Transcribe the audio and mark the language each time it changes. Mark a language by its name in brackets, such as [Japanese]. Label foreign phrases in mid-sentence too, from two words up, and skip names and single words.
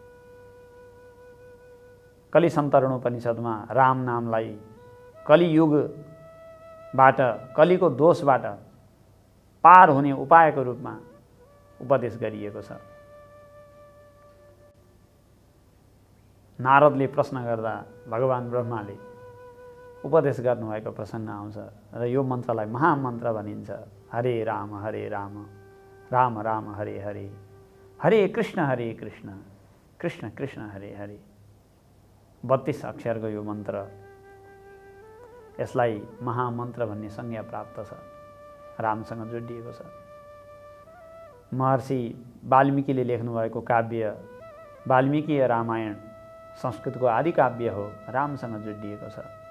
[Nepali] कलिसन्तरण उपनिषदमा राम नामलाई कलियुगबाट, कलिको दोषबाट पार हुने उपायको रूपमा उपदेश गरिएको छ। नारदले प्रश्न गर्दा भगवान ब्रह्माले उपदेश गर्नुभएको प्रसङ्ग आउँछ र यो मन्त्रलाई महामन्त्र भनिन्छ। [Sanskrit] हरे राम राम राम हरे हरे, हरे कृष्ण कृष्ण कृष्ण हरे हरे। [Nepali] 32 अक्षरको यो मन्त्र, यसलाई महामन्त्र भन्ने संज्ञा प्राप्त छ, रामसँग जोडिएको छ। महर्षि वाल्मीकिले लेख्नुभएको काव्य वाल्मीकि रामायण संस्कृतको आदि काव्य हो, रामसँग जोडिएको छ।